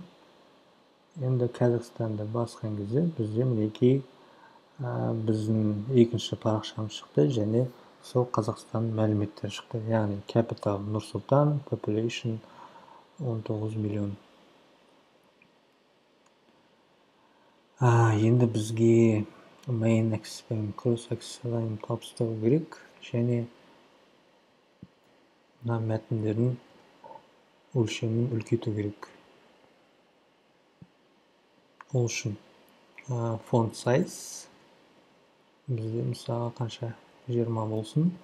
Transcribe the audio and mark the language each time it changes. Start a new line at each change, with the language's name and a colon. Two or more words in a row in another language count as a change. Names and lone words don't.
Kazakh: Енді Қазақстанды басқан кезде бізде мінекей біздің екінші парақшамыз шықты және сол Қазақстан мәліметтері шықты. Яғни capital Нұрсұлтан, population 19 миллион. Енді бізге
English: main axis
Kazakh: пен
English: cross axis-
Kazakh: ын табыстыру керек, және мына мәтіндердің өлшемін үлкейту керек. Ол үшін
English: font size
Kazakh: бізде мысалы қанша 20 болсын.